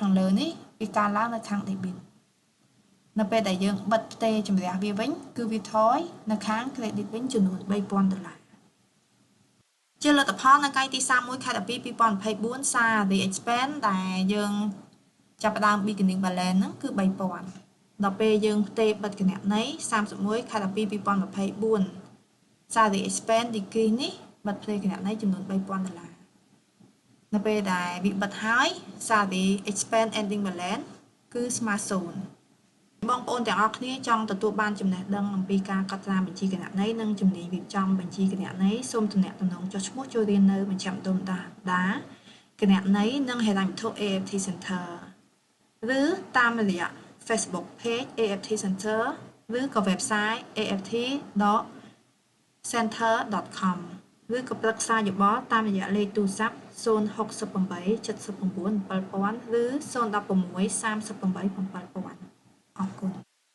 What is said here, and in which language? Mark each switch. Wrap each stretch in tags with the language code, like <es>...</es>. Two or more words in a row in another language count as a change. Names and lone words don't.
<km>ខាងលើនេះវាកើនឡើងនៅខាង debit នៅពេលដែលយើងបិទផ្ទេរជំរះវាវិញគឺវាថយនៅខាង credit វិញចំនួន$3,000ជាលទ្ធផលនៅថ្ងៃទី31ខែ12 2024</km> <en>Salary expense</en> <km>ដែលយើងចាប់ផ្ដើម</km> <en>beginning balance</en> <km>ហ្នឹងគឺ$3,000ដល់ពេលយើងផ្ទេរបិទគណនេយ្យ31ខែ12 2024</km> <en>Salary expense decrease</en> <km>នេះបិទផ្ទេរគណនេយ្យចំនួន $3,000នៅពេលដែលវាបិទហើយ</km> <en>Salary expense ending balance</en> <km>គឺស្មើ0បងប្អូនទាំងអស់គ្នាចង់ទទួលបាន ចំណេះដឹងអំពីការកត់ត្រាបញ្ជីគណនេយ្យនិងជំនាញរៀបចំបញ្ជីគណនេយ្យសូមទំនាក់ទំនងចុះឈ្មោះចូលរៀននៅមជ្ឈមណ្ឌលដាគណនេយ្យនិងហិរញ្ញវត្ថុ AFT Center ឬតាមរយៈ Facebook page AFT Center ឬក៏ website aft.center.com ឬក៏ប្រឹក្សាយោបល់តាមរយៈលេខទូរស័ព្ទ068 79 7000 ឬ016 38 7000អរគុណ</km>